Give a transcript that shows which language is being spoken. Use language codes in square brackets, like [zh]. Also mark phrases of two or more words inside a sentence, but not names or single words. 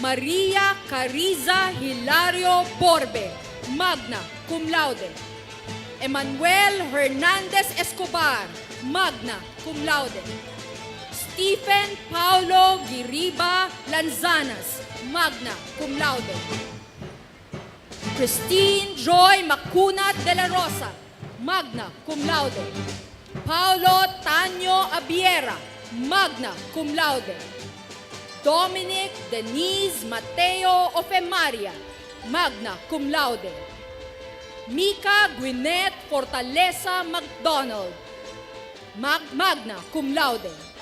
[en] Maria Cariza Hilario Borbe, [la] magna cum laude. [en] Emmanuel Hernandez Escobar, [la] magna cum laude. [en] Stephen Paulo Giriba Lanzanas, [la] magna cum laude. [en] Christine Joy Macunat de la Rosa, [la] magna cum laude. [en] Paulo Tanyo Abiera, [la] magna cum laude. [en] Dominic Denise Mateo Ofemaria, [la] magna cum laude. [en] Mika Gwyneth Fortaleza McDonald, [la] magna cum laude.